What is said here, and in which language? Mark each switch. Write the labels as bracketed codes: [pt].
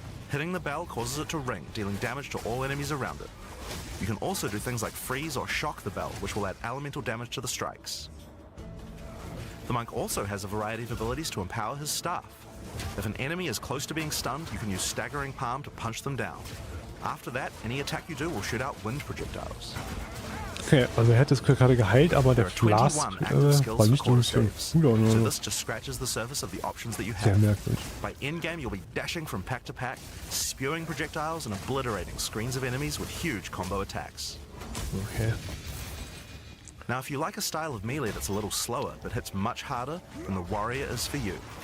[en] Hitting the bell causes it to ring, dealing damage to all enemies around it. You can also do things like freeze or shock the bell, which will add elemental damage to the strikes. The monk also has a variety of abilities to empower his staff. If an enemy is close to being stunned, you can use staggering palm to punch them down. After that, any attack you do will shoot out wind projectiles. [de] Okay, also er hat das gerade geheilt, aber der Blast war nicht irgendwie so gut oder So so. [en] this just scratches the surface of the options that you [de] Sehr [en] have. [de] merkwürdig. [en] By endgame, you'll be dashing from pack to pack, spewing projectiles and obliterating screens of enemies with huge combo attacks. Okay. Now, if you like a style of melee that's a little slower but hits much harder, then the warrior is for you.